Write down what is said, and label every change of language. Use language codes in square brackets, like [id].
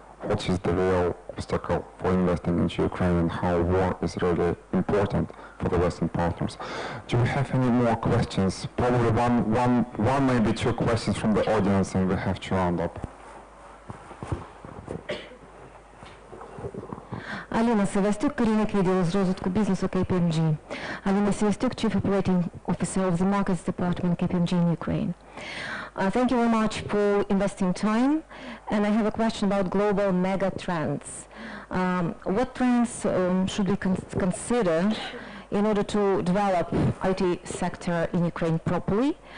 [en] What is the real obstacle for investing into Ukraine and how war is really important for the Western partners? Do you have any more questions? Probably one, maybe two questions from the audience, and we have to round up. [uk] Аліна Севастюк, керівник відділу з розвитку бізнесу KPMG. [en] Alina Sevastюк, Chief Operating Officer of the Markets Department, KPMG in Ukraine. Thank you very much for investing time. And I have a question about global mega trends. What trends should we consider in order to develop IT sector in Ukraine properly?